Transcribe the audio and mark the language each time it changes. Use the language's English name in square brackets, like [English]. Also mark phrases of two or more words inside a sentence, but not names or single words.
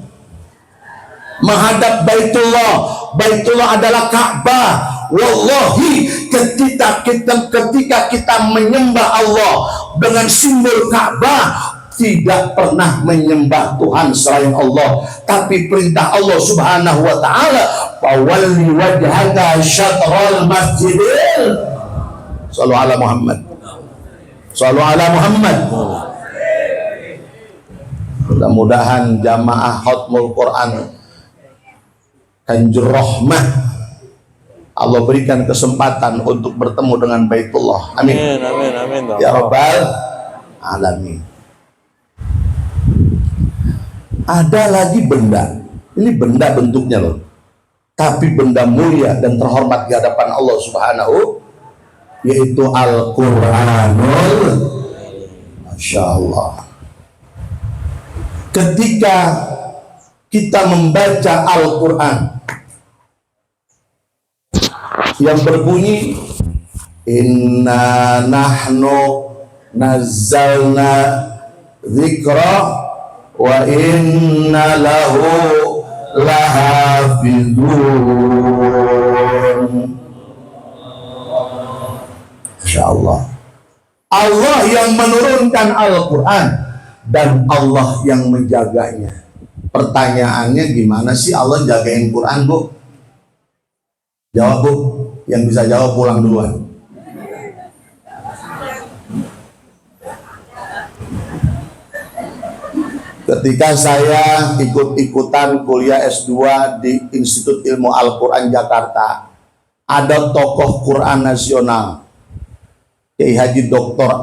[Indonesian] Menghadap Baitullah. Baitullah adalah Ka'bah. Wallahi, ketika kita menyembah Allah dengan simbol Ka'bah, tidak pernah menyembah Tuhan selain Allah. Tapi perintah [Arabic] Allah سبحانه وتعالى, "فول وجهك شطر المسجد." صلوا على محمد. صلوا على محمد. [Indonesian] Mudah-mudahan jamaah Khatmul Quran Kanjur Rahmah Allah berikan kesempatan untuk bertemu dengan Baitullah. Amin. Amin. [Arabic] يا رب العالمين. [Indonesian] Ada lagi benda. Ini benda bentuknya loh, tapi benda mulia dan terhormat di hadapan Allah Subhanahu, yaitu Al-Quranul. [Arabic] ما شاء الله. [Indonesian] Ketika kita membaca Al-Quran yang berbunyi, [Arabic] "إنا نحن نزلنا الذكر وإنا له لحافظون." ما شاء الله. [Indonesian] Allah yang menurunkan Al-Quran dan Allah yang menjaganya. Pertanyaannya, gimana sih Allah jagain Quran, Bu? Jawab, Bu. Yang bisa jawab pulang duluan. Ketika saya ikut-ikutan kuliah S2 di Institut Ilmu Al-Quran Jakarta, ada tokoh Quran nasional, Kiai Haji Dr.